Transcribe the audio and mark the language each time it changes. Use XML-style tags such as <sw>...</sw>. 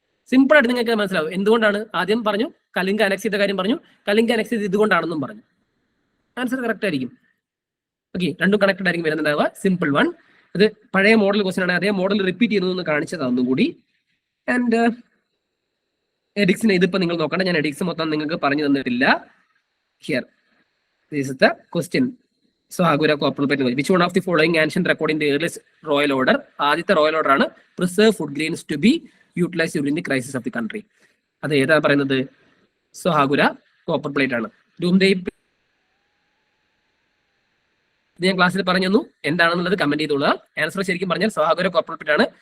<ml>Simple ആയിട്ട് നിങ്ങൾക്ക് മനസ്സിലാവും എന്തുകൊണ്ടാണ്. ആദ്യം പറഞ്ഞു കലിംഗ അനക്സ് ചെയ്ത കാര്യം പറഞ്ഞു, കലിംഗ അനക്സ് ചെയ്ത് ഇതുകൊണ്ടാണെന്നും പറഞ്ഞു. ആൻസർ കറക്റ്റ് ആയിരിക്കും. ഓക്കെ, രണ്ടും കണക്റ്റഡ് ആയിരിക്കും വരുന്നുണ്ടാവുക. Simple one. ഇത് പഴയ മോഡൽ ക്വസ്റ്റൻ ആണ്, അതേ മോഡൽ റിപ്പീറ്റ് ചെയ്യുന്നതെന്ന് കാണിച്ചത് ഒന്നും കൂടി. ആൻഡ് എഡിക്സിന് ഇതിപ്പോ നിങ്ങൾ നോക്കണ്ട, ഞാൻ എഡിക്സ് മൊത്തം നിങ്ങൾക്ക് പറഞ്ഞു തന്നിട്ടില്ല.</ml> <en>Here this is the question. Sohagura cooperative. Which one of the following ancient record in the earliest royal order?</en> <ml>ആദ്യത്തെ റോയൽ ഓർഡർ ആണ്</ml> <en>Preserve food grains to be utilise during the crisis of the country.</en> <ml>അത് ഏതാ പറയുന്നത്? സൊഹാഗുര copper plate ആണ്. ഞാൻ ക്ലാസ്സിൽ പറഞ്ഞു തന്നു, എന്താണെന്നുള്ളത് കമന്റ് ചെയ്തോളുക. ആൻസർ ശരിക്കും പറഞ്ഞാൽ സൊഹാഗുര കോപ്പർ പ്ലേറ്റ് ആണ്.</ml>